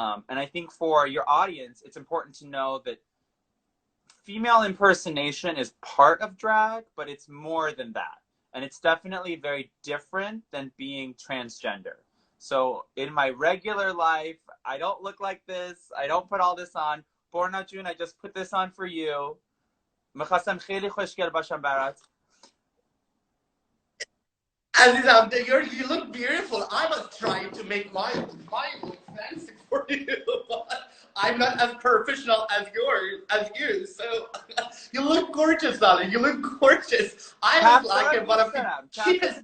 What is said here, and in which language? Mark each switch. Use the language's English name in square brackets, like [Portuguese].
[English] And I think for your audience, it's important to know that female impersonation is part of drag, but it's more than that. And it's definitely very different than being transgender. So in my regular life, I don't look like this. I don't put all this on. Borna June, I just put this on for you. [Persian] می‌خواستم خیلی خوشگل باشم برات. [English] Aziza, you look beautiful. I was trying to make my look fancy for you, but I'm not as professional as you. So you look gorgeous, darling. You look gorgeous. I look like one of the cheapest.